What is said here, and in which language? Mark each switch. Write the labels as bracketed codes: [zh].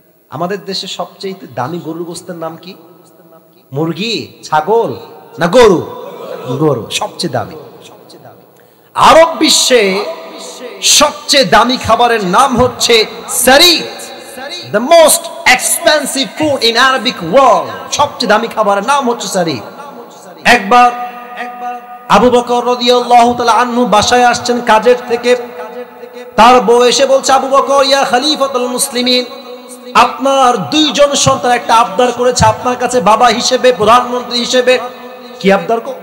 [bn] আমাদের দেশে সবচেয়ে দামি গরুর গোশতের নাম কি? মুরগি, ছাগল না গরু? গরু সবচেয়ে দামি। আরব বিশ্বে সবচেয়ে দামি খাবারের নাম হচ্ছে সারিদ। [en] The most expensive food in Arabic world. [bn] সবচেয়ে দামি খাবারের নাম হচ্ছে সারিদ। একবার আবু বকর রাদিয়াল্লাহু তাআলা আনহু বাসায় আসছেন কাজের থেকে। তার বউ এসে বলছে, আবু বকর ইয়া খলিফাতুল মুসলিমিন, আপনার দুইজন সন্তান একটা আবদার করেছে আপনার কাছে বাবা হিসেবে, প্রধানমন্ত্রী হিসেবে। কি আবদার?